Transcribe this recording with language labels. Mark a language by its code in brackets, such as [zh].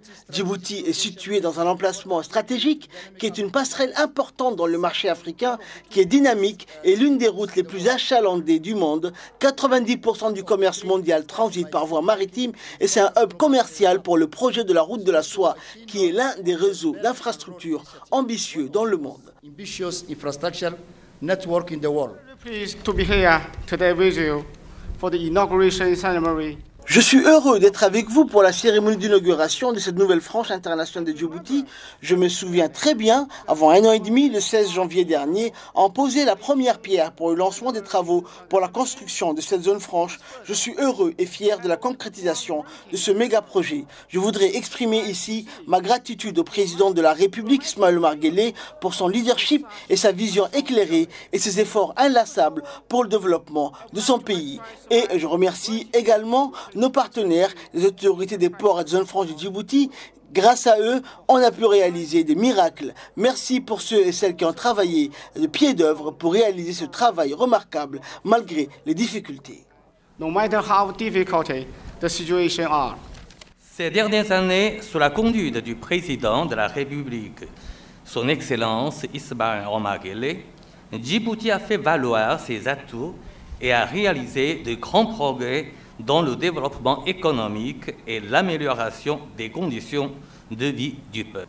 [fr] Djibouti est situé dans un emplacement stratégique qui est une passerelle importante dans le marché africain, qui est dynamique et l'une des routes les plus achalandées du monde. 90% du commerce mondial transite par voie maritime et c'est un hub commercial pour le projet de la route de la soie qui est l'un des réseaux d'infrastructures ambitieux dans le monde. [en] Ambitious infrastructure network in the world. Pleased to be here today with you for the inauguration ceremony. [fr] Je suis heureux d'être avec vous pour la cérémonie d'inauguration de cette nouvelle frange internationale de Djibouti. Je me souviens très bien, avant 1 an et demi, le 16 janvier dernier, en poser la première pierre pour le lancement des travaux pour la construction de cette zone franche. Je suis heureux et fier de la concrétisation de ce méga projet. Je voudrais exprimer ici ma gratitude au président de la République, Ismaël Omar Guelleh, pour son leadership et sa vision éclairée et ses efforts inlassables pour le développement de son pays. Et je remercie également nos partenaires, les autorités des ports et des zones franches de Djibouti. Grâce à eux, on a pu réaliser des miracles. Merci pour ceux et celles qui ont travaillé de pied d'œuvre pour réaliser ce travail remarquable malgré les difficultés. [en] No matter how difficult the situation are. [fr] Ces dernières années, sous la conduite du président de la République, son Excellence Ismaël Omar Guelleh, Djibouti a fait valoir ses atouts et a réalisé de grands progrès dans le développement économique et l'amélioration des conditions de vie du peuple.